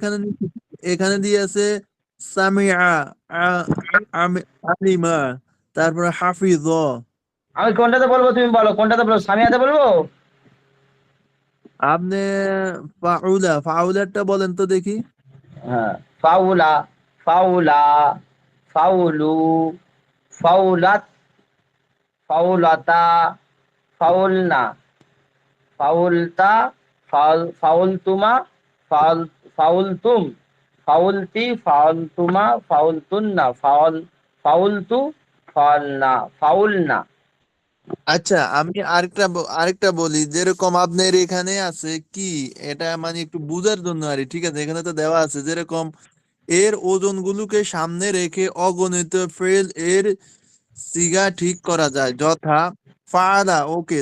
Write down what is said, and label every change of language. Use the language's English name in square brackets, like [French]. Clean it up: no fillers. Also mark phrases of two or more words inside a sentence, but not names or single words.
[Bangla] যে এখানে, এখানে দিয়ে আছে সামিআ, আলিমা, তারপরে হাফিজ। আমি কোনটাতে বলবো তুমি বলো, কোনটাতে বলবো, সামিয়াতে বলবো? আপনি ফাউলা, ফাউলারটা বলেন তো দেখি। হ্যাঁ, [Arabic] فعلا، فعلا، فعلوا، فعلت، فعلتا، فعلن، فعلت، فعلتما، فعل، فعلتم، فعلت، فعلتما، فعلتن، فعلت، فعلنا، فعلنا. [Bangla] আচ্ছা, আমি আরেকটা বলি। যেরকম আপনার এখানে আছে কি, এটা মানে একটু বুঝার জন্য আর কি, ঠিক আছে। এখানে তো দেওয়া আছে যেরকম এর ওজনগুলোকে সামনে রেখে অগণিত ফেল এর সিগা ঠিক করা যায়, যথা ফাআলা, ওকে।